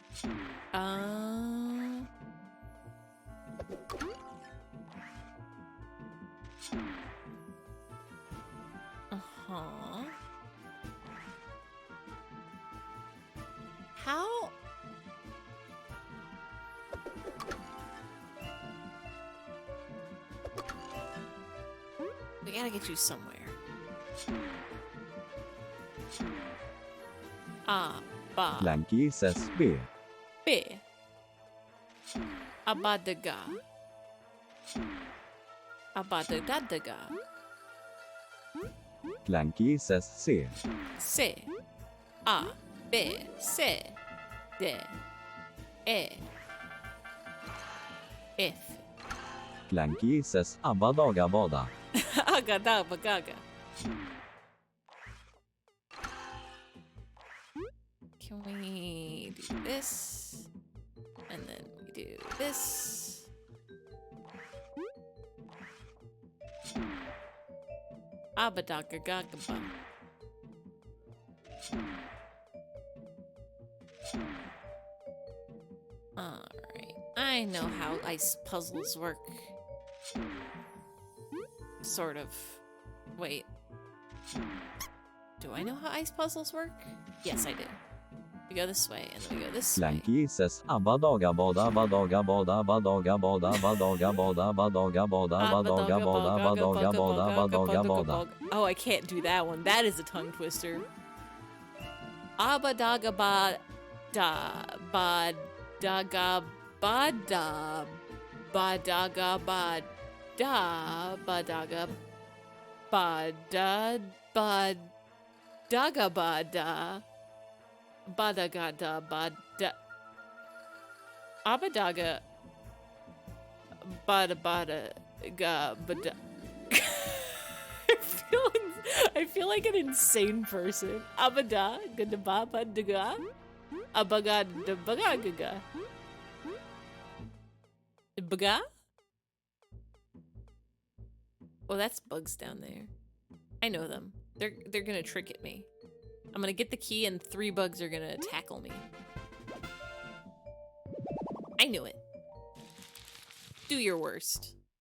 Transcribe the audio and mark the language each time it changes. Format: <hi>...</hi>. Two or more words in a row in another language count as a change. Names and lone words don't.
<en>How? We gotta get you somewhere. Ba. Clanky says B. B. Abadaga. Abadagadaga. Clanky says C. C. A. B. C. D. E. F. Clanky says Abadaga Bada. Agadabagaga. Can we do this? And then we do this. Abadagagagaba. Alright. I know how ice puzzles work. Sort of. Wait. Do I know how ice puzzles work? Yes, I do. We go this way, and then we go this way. Clanky says Abadaga Bada Badaga Bada Badaga Bada Badaga Bada Badaga Bada Badaga Bada Badaga Bada Badaga Bada. Oh, I can't do that one. That is a tongue twister. Abadaga bada badaga bada badaga bada badaga bada badaga bada Badagada bada. Abadaga. Bada bada ga bada. I feel like an insane person. Abada gadababa daga. Abaga dabaga gaga. Baga? Oh, that's bugs down there. I know them. They're gonna trick at me. I'm gonna get the key and 3 bugs are gonna tackle me. I knew it. Do your worst.</en>